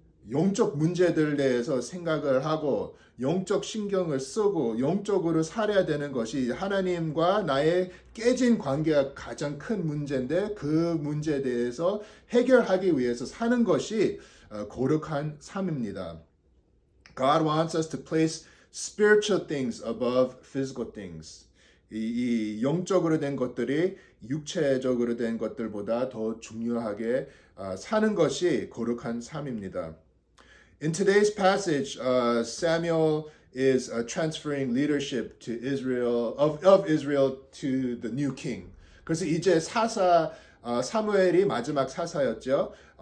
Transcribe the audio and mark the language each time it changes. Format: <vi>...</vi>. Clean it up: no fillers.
<ko>영적 문제들에 대해서 생각을 하고 영적 신경을 쓰고 영적으로 살아야 되는 것이 하나님과 나의 깨진 관계가 가장 큰 문제인데 그 문제에 대해서 해결하기 위해서 사는 것이 거룩한 삶입니다.</ko> <en>God wants us to place spiritual things above physical things.</en> <ko>이 영적으로 된 것들이 육체적으로 된 것들보다 더 중요하게 사는 것이 거룩한 삶입니다.</ko> <en>In today's passage, Samuel is transferring leadership to Israel of Israel to the new king.</en> <ko>그래서 이제 사무엘이 마지막 사사였죠.</ko>